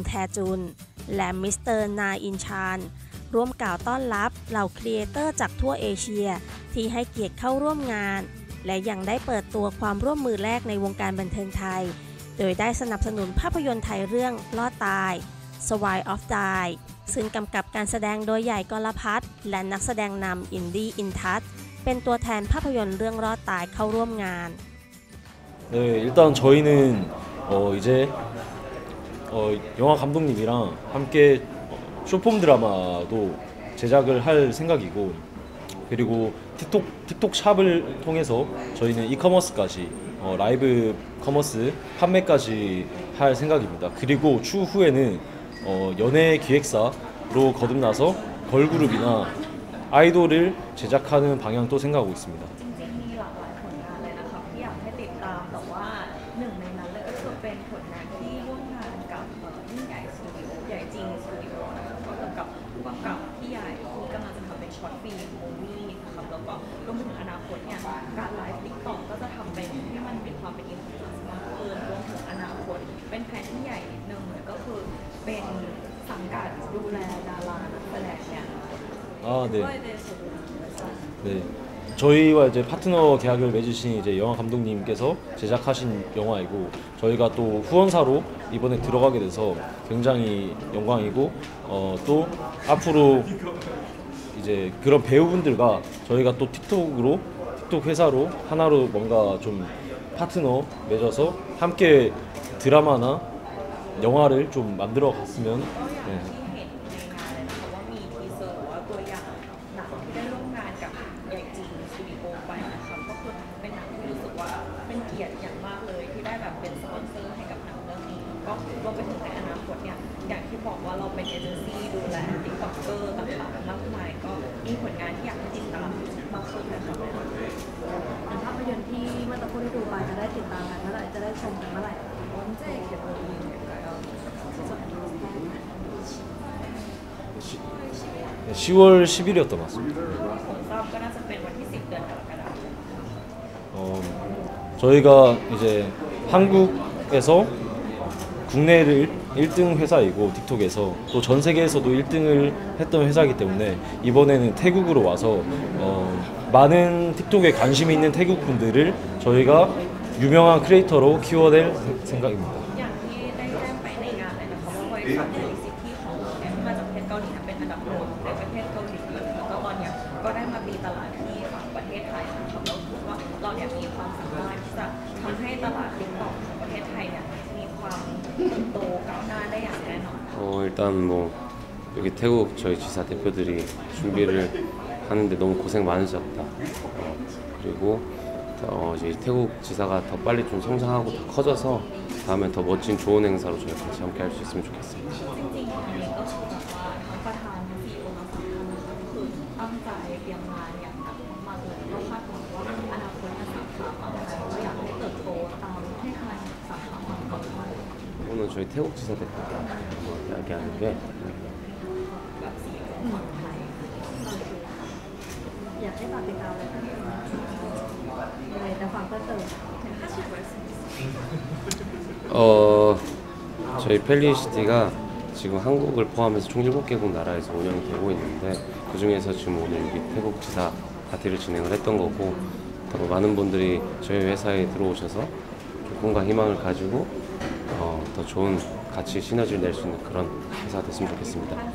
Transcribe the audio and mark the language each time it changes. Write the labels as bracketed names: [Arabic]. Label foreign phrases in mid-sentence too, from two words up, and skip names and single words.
[Thai] แทจุนและมิสเตอร์นาอินชานร่วมกล่าวต้อนรับเหล่าครีเอเตอร์จากทั่วเอเชียที่ให้เกียรติเข้าร่วมงานและยังได้เปิดตัวความร่วมมือแรกในวงการบันเทิงไทยโดยได้สนับสนุนภาพยนตร์ไทยเรื่องลอดตาย Swire of Die ซึ่งกำกับการแสดงโดยใหญ่กรพัฒน์และนักแสดงนำอินดี้อินทัศน์เป็นตัวแทนภาพยนตร์เรื่องรอดตายเข้าร่วมงาน [Korean] 네, 일단 저희는 이제 영화 감독님이랑 함께 쇼폼 드라마도 제작을 할 생각이고 그리고 틱톡 샵을 통해서 저희는 이커머스까지 라이브 커머스 판매까지 할 생각입니다. 그리고 추후에는 연예 기획사로 거듭나서 걸그룹이나 아이돌을 제작하는 방향도 생각하고 있습니다. [Thai] หนึ่งในนั้นเลยก็คือเป็นผลงานที่ร่วมงานกับยิ่งใหญ่สตูดิโอใหญ่จริงสตูดิโอนะคะก็กำกับผู้กำกับที่ใหญ่ที่กำลังจะทำเป็นช็อตฟิล์มมูวี่นะครับแล้วก็รวมถึงอนาคตเนี่ยการไลฟ์ติ๊กต็อกก็จะทำเป็นให้มันมีความเป็นอินฟลูเอนซ์มากขึ้นรวมถึงอนาคตเป็นแผนที่ใหญ่นิดนึงเลยก็คือเป็นสังกัดดูแลดารานักแสดงเนี่ย [Korean] 네. 저희와 이제 파트너 계약을 맺으신 이제 영화 감독님께서 제작하신 영화이고 저희가 또 후원사로 이번에 들어가게 돼서 굉장히 영광이고 또 앞으로 이제 그런 배우분들과 저희가 또 틱톡 회사로 하나로 뭔가 좀 파트너 맺어서 함께 드라마나 영화를 좀 만들어 갔으면 [Thai] รวมไปถึงในอนาคตเนี่ยอย่างที่บอกว่าเราเป็นเอเจนซี่ดูแลติ๊กต็อกเกอร์ต่างๆมากมายก็มีผลงานที่อยากให้ติดตามมากขึ้นนะคะ ภาพยนตร์ที่เมื่อตะพูดได้ดูไปจะได้ติดตามกันเมื่อไหร่จะได้ชมกันเมื่อไหร่ [Korean] 10월 10일이었던 것 같습니다. [Thai] ก็น่าจะเป็นวันที่10 เดือนกรกฎาคม [Korean] 저희가 이제 한국에서 국내를 1등 회사이고 틱톡에서 또 전 세계에서도 1등을 했던 회사이기 때문에 이번에는 태국으로 와서 많은 틱톡에 관심이 있는 태국 분들을 저희가 유명한 크리에이터로 키워낼 생각입니다. [Thai] อย่างที่ได้แจ้งไปในงานเลยนะคะว่าบริษัทในซิตี้ของที่มาจากประเทศเกาหลีเป็นอันดับหนึ่งในประเทศเกาหลีแล้วก็ตอนนี้ก็ได้มาตีตลาดที่ฝั่งประเทศไทยนะคะเราคิดว่าเราเนี่ยมีความสามารถที่จะทำให้ตลาดติ๊กต็อกของประเทศไทยเนี่ยโตก้าวหน้าได้อย่างแน่นอน [Korean] 일단 뭐 여기 태국 저희 지사 대표들이 준비를 하는데 너무 고생 많으셨다. 그리고 이제 태국 지사가 더 빨리 좀 성장하고 더 커져서 다음에 더 멋진 좋은 행사로 저희 같이 함께 할 수 있으면 좋겠습니다. [Thai] จริงๆอันนี้ก็คือแบบว่าทั้งประธานทั้งCEOทั้ง3 ท่านก็คือตั้งใจเตรียมงานอย่างหนักมากเลยก็คาดหวังว่าอนาคตสาขาฝั่งไทยก็อยากให้เติบโตตามให้ทันสาขาฝั่งเกาหลี [Korean] 오늘 저희 태국 지사 대표가 이야기하는 게 [Thai] อยากให้ฝากติดตามเลยอะไรจะฝากเพิ่มเติม [Korean] 저희 펠리시티가 지금 한국을 포함해서 총 7개국 나라에서 운영이 되고 있는데 그 중에서 지금 오늘 여기 태국 지사 파티를 진행을 했던 거고 더 많은 분들이 저희 회사에 들어오셔서 꿈과 희망을 가지고 더 좋은 같이 시너지를 낼 수 있는 그런 회사가 됐으면 좋겠습니다.